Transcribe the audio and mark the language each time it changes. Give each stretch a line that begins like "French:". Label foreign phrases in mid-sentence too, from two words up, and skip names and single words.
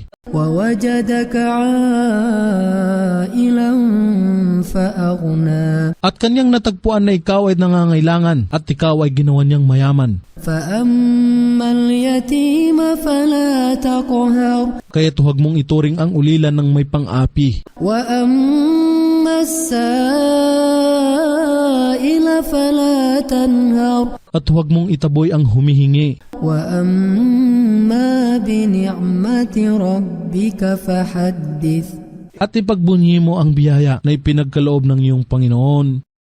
Arabic: ووجدك عائلا فأغنى.
Filipino: At kanyang natagpuan na ikaw ay nangangailangan at ikaw ay ginawan niyang mayaman.
Arabic: فأما اليتيم فلا تقهر.
Filipino: Kaya huwag mong ituring ang ulila ng may pang-api.
Arabic: وأما السائل فلا تنهر.
Filipino: At huwag mong itaboy ang humihingi.
Arabic: وأما بنعمة ربك فحدث.
Filipino: At ipagbunyi mo ang biyaya na ipinagkaloob ng iyong Panginoon.